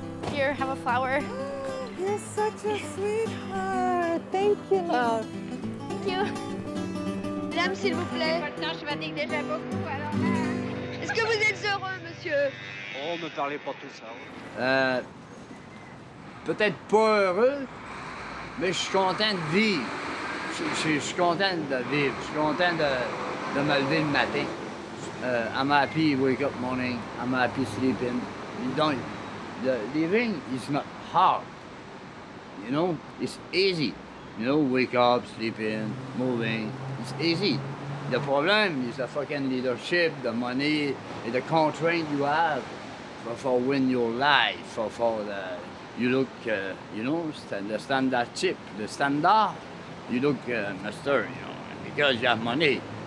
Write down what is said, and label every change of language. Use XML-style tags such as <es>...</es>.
<en>Here, have a flower. You're such a sweetheart. Thank you, love. Thank you.</en> <fr>Madame, s'il vous plaît. Maintenant, je fatigue déjà beaucoup, alors. Est-ce que vous êtes heureux, monsieur? Oh, me parlez pas tout ça. Peut-être pas heureux, mais je suis content de vivre. Je suis content de vivre. Je suis content de me lever le matin.</fr> <en>I'm happy you wake up morning. I'm happy sleeping. Living is not hard. You know, it's easy. You know, wake up, sleeping, moving. It's easy. The problem is the fucking leadership, the money, and the constraint you have for win your life, for the, you look, you know, the standard chip, the standard, you look master, you know, because you have money.</en>